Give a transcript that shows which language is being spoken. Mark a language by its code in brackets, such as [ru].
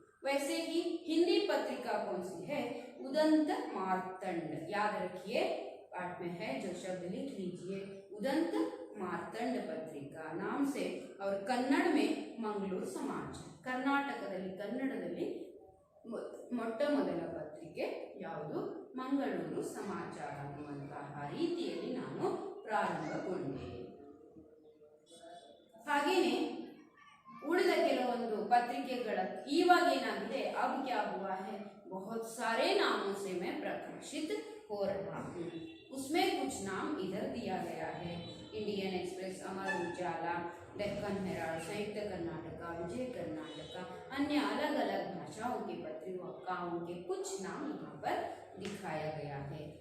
[hi] वैसे ही हिंदी पत्रिका कौन सी है? उदंत मार्तंड। याद रखिए पाठ में है जो शब्द लिख लीजिए उदंत मार्तंड पत्रिका नाम से। और कन्नड़ में मंगलूर समाज। [kn] कर्नाटकದಲ್ಲಿ ಕನ್ನಡದಲ್ಲಿ ಮೊಟ್ಟ ಮೊದಲ ಪತ್ರಿಕೆ ಯಾವುದು? ಮಂಗಳೂರು ಸಮಾಚಾರ ಅನ್ನುವಂತಹ ರೀತಿಯಲ್ಲಿ ನಾನು ಪ್ರಾರಂಭಗೊಂಡೆ. ಹಾಗೇನೆ उड़द ಕೆಲವೊಂದು ಪತ್ರಿಕೆಗಳ ಇವಾಗ ಏನಾಗಿದೆ [hi] अब क्या हुआ है बहुत सारे नामों से मैं प्रकाशित हो रहा हूँ। उसमें कुछ नाम इधर दिया गया है Indian express, Amar Ujala, Deccan Herald, संयुक्त कर्नाटका, विजय कर्नाटका, अन्य अलग अलग भाषाओं की पत्रिकाओं के कुछ नाम यहाँ पर दिखाया गया है।